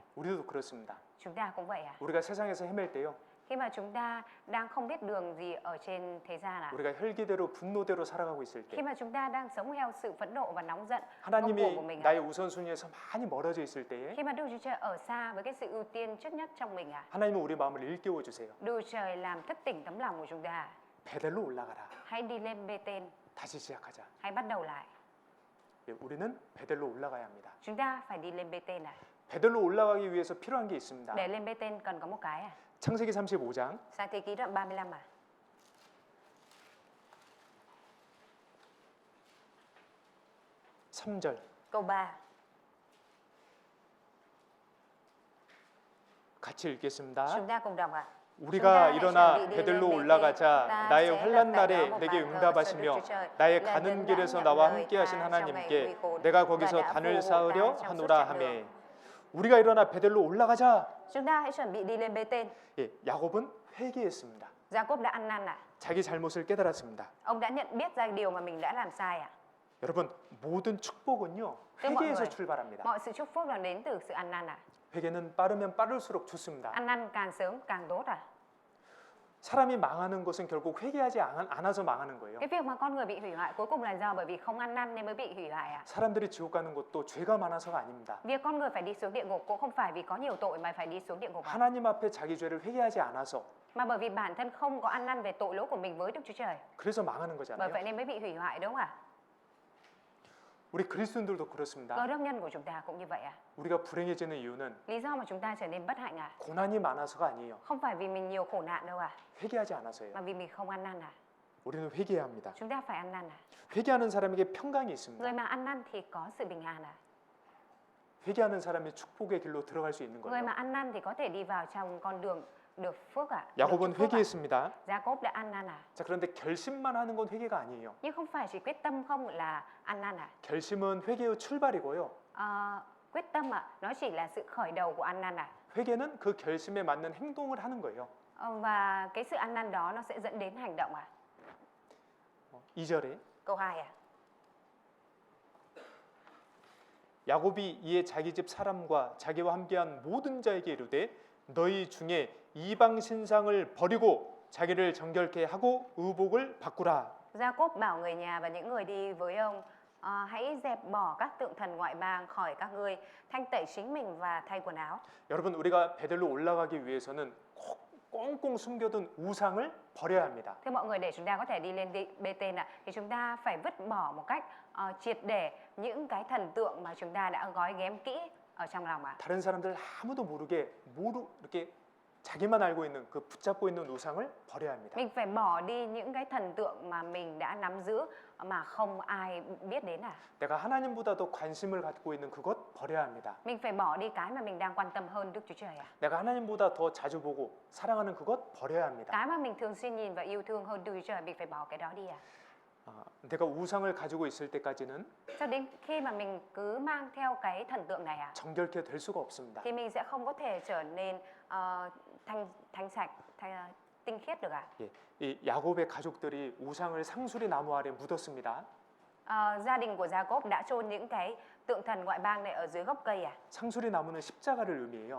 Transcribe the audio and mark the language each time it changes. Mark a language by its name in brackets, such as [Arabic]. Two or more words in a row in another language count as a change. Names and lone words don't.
[Korean] 우리도 그렇습니다. [Vietnamese] Chúng ta cũng vậy à? [Korean] 우리가 세상에서 헤맬 때요. [Vietnamese] Khi mà chúng ta đang không biết đường gì ở trên thế gian à? [Korean] 우리가 혈기대로 분노대로 살아가고 있을 [Vietnamese] Khi [Korean] 때 [Vietnamese] mà chúng ta đang sống theo sự phẫn nộ và nóng giận ngông cuồng của [Korean] 하나님이 [Vietnamese] mình à? [Korean] 나의 우선순위에서 많이 멀어져 있을 때에 [Vietnamese] Khi mà Đức Chúa Trời ở xa với cái sự ưu tiên trước nhất trong mình à? [Korean] 하나님은 우리 마음을 일깨워 주세요. [Vietnamese] Đức Chúa Trời làm thức tỉnh tấm lòng của chúng ta à? [Korean] 베델로 올라가라. [Vietnamese] Hãy đi lên Bê-tên. [Korean] 다시 시작하자. [Vietnamese] Hãy bắt đầu lại. [Korean] 예, 우리는 베델로 올라가야 합니다. [Vietnamese] Chúng ta phải đi lên Bê-tên à? [Korean] 베델로 올라가기 위해서 필요한 게 있습니다. [Vietnamese] Để lên Bê-tên cần có một cái à? [Korean] 창세기 35장 [Vietnamese] Sáng thế ký đoạn 35 à? [Korean] 3절 [Vietnamese] Câu 3. [Korean] 같이 읽겠습니다. [Vietnamese] Chúng ta cùng đọc ạ. [Korean] 우리가 일어나 베델로 올라가자 나의 환난 날에 내게 응답하시며 나의 가는 길에서 나와 함께하신 하나님께 내가 거기서 단을 쌓으려 하노라 하매 우리가 일어나 베델로 올라가자. [Vietnamese] Chúng ta hãy chuẩn bị đi lên Bê-tên. [Korean] 예, 야곱은 회개했습니다. [Vietnamese] Gia-cốp đã ăn năn à? [Korean] 자기 잘못을 깨달았습니다. [Vietnamese] Ông đã nhận biết ra điều mà mình đã làm sai à? [Korean] 여러분 모든 축복은요 [Vietnamese] Thưa mọi [Korean] 회개에서 [Vietnamese] người, [Korean] 출발합니다. [Vietnamese] mọi sự chúc phúc là đến từ sự ăn năn à? [Korean] 회개는 빠르면 빠를수록 좋습니다. [Vietnamese] Ăn năn càng sớm càng tốt à? [Korean] 사람이 망하는 것은 결국 회개하지 않아서 망하는 거예요. [Vietnamese] Cái việc mà con người bị hủy hoại cuối cùng là do bởi vì không ăn năn nên mới bị hủy hoại à? [Korean] 사람들이 지옥 가는 것도 죄가 많아서가 아닙니다. [Vietnamese] Việc con người phải đi xuống địa ngục cũng không phải vì có nhiều tội mà phải đi xuống địa ngục à? [Korean] 하나님 앞에 자기 죄를 회개하지 않아서 [Vietnamese] Mà bởi vì bản thân không có ăn năn về tội lỗi của mình với Đức Chúa Trời. [Korean] 그래서 망하는 [Vietnamese] Bởi [Korean] 거잖아요. [Vietnamese] vậy nên mới bị hủy hoại đúng không ạ? [Korean] 우리 그리스도인들도 그렇습니다. [Vietnamese] Cơ đốc nhân của chúng ta cũng như vậy à? [Korean] 우리가 불행해지는 이유는 [Vietnamese] Lý do mà chúng ta trở nên bất hạnh à? [Korean] 고난이 많아서가 아니에요. [Vietnamese] Không phải vì mình nhiều khổ nạn đâu à? [Korean] 회개하지 않아서예요. [Vietnamese] Mà vì mình không ăn năn à? [Korean] 우리는 회개해야 합니다. [Vietnamese] Chúng ta phải ăn năn à? [Korean] 회개하는 사람에게 평강이 있습니다. [Vietnamese] Người mà ăn năn thì có sự bình an à? [Korean] 회개하는 사람이 축복의 길로 들어갈 수 있는 [Vietnamese] Người [Korean] 거예요. [Vietnamese] mà ăn năn thì có thể đi vào trong con đường được phước à? Được [Korean] 야곱은 [Vietnamese] chúc phúc à? [Korean] 회개했습니다. [Vietnamese] Gia-cốp đã ăn năn à? [Korean] 자, 그런데 결심만 하는 건 회개가 아니에요. [Vietnamese] Nhưng không phải chỉ quyết tâm không là ăn năn à? [Korean] 결심은 회개의 출발이고요. [Vietnamese] Quyết tâm à? Nó chỉ là sự khởi đầu của ăn năn à? [Korean] 회개는 그 결심에 맞는 행동을 하는 거예요. [Vietnamese] Và cái sự ăn năn đó nó sẽ dẫn đến hành động à? [Korean] 2절에 [Vietnamese] Câu 2 à? [Korean] 야곱이 이에 자기 집 사람과 자기와 함께한 모든 자에게 이르되 너희 중에 이방 신상을 버리고 자기를 정결케 하고 의복을 바꾸라. [Vietnamese] Gia-cốp bảo người nhà và những người đi với ông, hãy dẹp bỏ các tượng thần ngoại bang khỏi các ngươi, thanh tẩy chính mình và thay quần áo. [Korean] 여러분, 우리가 베델로 올라가기 위해서는 꼭 꽁꽁 숨겨둔 우상을 버려야 합니다. [Vietnamese] Thưa mọi người, để chúng ta có thể đi lên Bê-tên thì chúng ta phải vứt bỏ một cách triệt để những cái thần tượng mà chúng ta đã gói ghém kỹ ở trong lòng ạ. [Korean] 다른 사람들 아무도 모르게 이렇게 자기만 알고 있는 그 붙잡고 있는 우상을 버려야 합니다. [Vietnamese] Mình phải bỏ đi những cái thần tượng mà mình đã nắm giữ mà không ai biết đến à. [Korean] 내가 하나님보다도 관심을 갖고 있는 그것 버려야 합니다. [Vietnamese] Mình phải bỏ đi cái mà mình đang quan tâm hơn Đức Chúa Trời à. [Korean] 내가 하나님보다 더 자주 보고 사랑하는 그것 버려야 합니다. [Vietnamese] Cái mà mình thường xuyên nhìn và yêu thương hơn Đức Chúa Trời, mình phải bỏ cái đó đi à. [Korean] 내가 우상을 가지고 있을 때까지는 [Vietnamese] Cho đến khi mà mình cứ mang theo cái thần tượng này à, [Korean] 정결케 될 수가 없습니다. [Vietnamese] thì mình sẽ không có thể trở nên thanh sạch, tinh khiết được à. [Korean] 예, 이 야곱의 가족들이 우상을 상수리 나무 아래 묻었습니다. [Vietnamese] Gia đình của Gia-cốp đã chôn những cái tượng thần ngoại bang này ở dưới gốc cây à. [Korean] 상수리 나무는 십자가를 의미해요.